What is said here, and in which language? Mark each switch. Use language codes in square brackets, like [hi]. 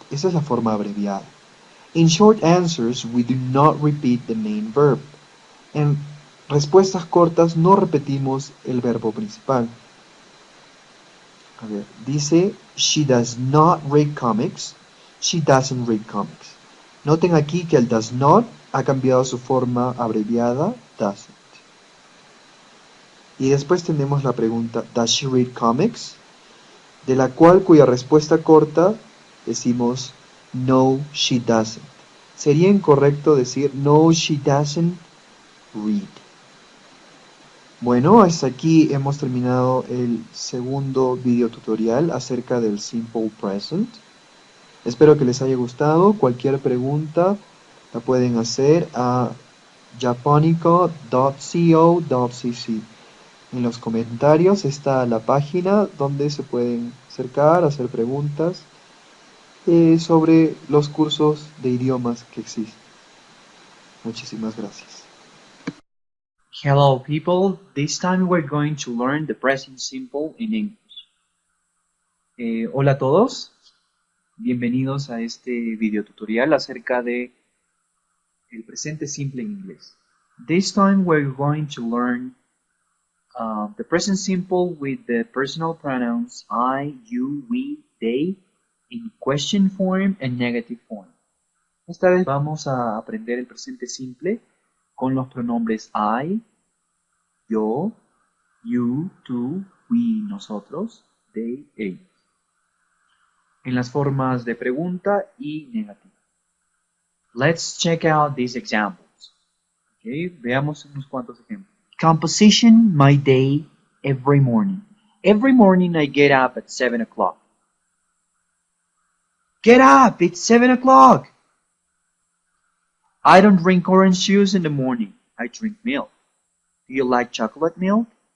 [es] Esa es la forma abreviada. [en] In short answers, we do not repeat the main verb. [es] En respuestas cortas no repetimos el verbo principal. A ver, dice, [en] she does not read comics. She doesn't read comics. [es] Noten aquí que el does not ha cambiado su forma abreviada, doesn't. Y después tenemos la pregunta, [en] does she read comics? [es] De la cuya respuesta corta decimos, [en] no, she doesn't. [es] Sería incorrecto decir, [en] no, she doesn't read. [es] Bueno, hasta aquí hemos terminado el segundo video tutorial acerca del Simple Present. Espero que les haya gustado. Cualquier pregunta la pueden hacer a japonico.co.cc. En los comentarios está la página donde se pueden acercar, hacer preguntas sobre los cursos de idiomas que existen. Muchísimas gracias. [en] Hello people, this time we're going to learn the present simple in English. [es] Hola a todos, bienvenidos a este video tutorial acerca de el presente simple en inglés. [en] This time we're going to learn the present simple with the personal pronouns I, you, we, they in question form and negative form. [es] Esta vez vamos a aprender el presente simple con los pronombres I, yo, you, tú, we, nosotros, they, ellos. En las formas de pregunta y negativa. [en] Let's check out these examples. [es] Okay, veamos unos cuantos ejemplos. [en] Composition my day every morning. Every morning I get up at 7 o'clock. Get up! It's 7 o'clock! I don't drink orange juice in the morning. I drink milk. Do you like chocolate milk?